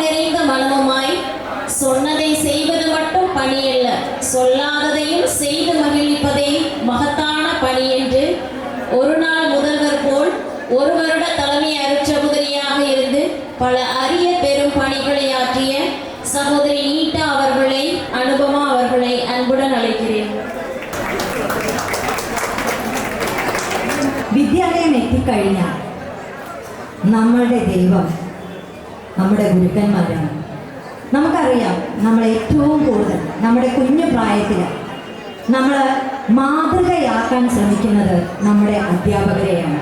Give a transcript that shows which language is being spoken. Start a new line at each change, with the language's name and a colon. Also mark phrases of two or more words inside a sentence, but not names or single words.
Tamil: நிறைந்த மனமுமாய் சொன்னதை செய்வது மட்டும் பணியல்ல, சொல்லாததையும் செய்து மகிழ்விப்பதே மகத்தான பணி என்று ஒரு நாள் முதல்வர் போல் 1 வருட தலைமை அருட்சகோதரியாக இருந்து பல அரிய பெரும் பணிகளை ஆற்றிய சகோதரி நீட்டா அவர்களை, அனுபமா அவர்களை அன்புடன் அழைக்கிறேன்.
Malayalam: വിദ്യാലയം എത്തിക്കഴിഞ്ഞാൽ നമ്മളുടെ ദൈവം നമ്മുടെ ഗുരുക്കന്മാരാണ്. നമുക്കറിയാം, നമ്മൾ ഏറ്റവും കൂടുതൽ നമ്മുടെ കുഞ്ഞു പ്രായത്തിൽ നമ്മൾ മാതൃകയാക്കാൻ ശ്രമിക്കുന്നത് നമ്മുടെ അധ്യാപകരെയാണ്.